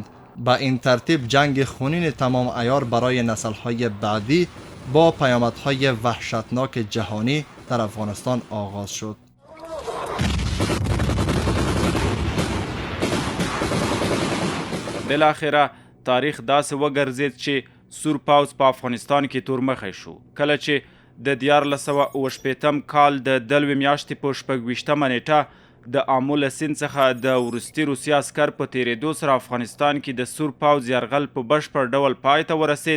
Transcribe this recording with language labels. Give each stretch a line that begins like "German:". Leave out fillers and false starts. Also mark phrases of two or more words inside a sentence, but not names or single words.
Persian: به این ترتیب جنگ خونین تمام عیار برای نسل‌های بعدی با پیامدهای وحشتناک جهانی در افغانستان آغاز شد.
Pashto: بالاخره تاریخ داسې وګرځید چې سور پوځ په افغانستان کې تورمخی شو کله چې د 1968 کال د دلوي میاشتې په 26 نیټه د آمو له سیند څخه د وروستي روسي عسکر په تېرېدو سره افغانستان کې د سور پوځ یرغل په بشپړ ډول پای ته ورسید.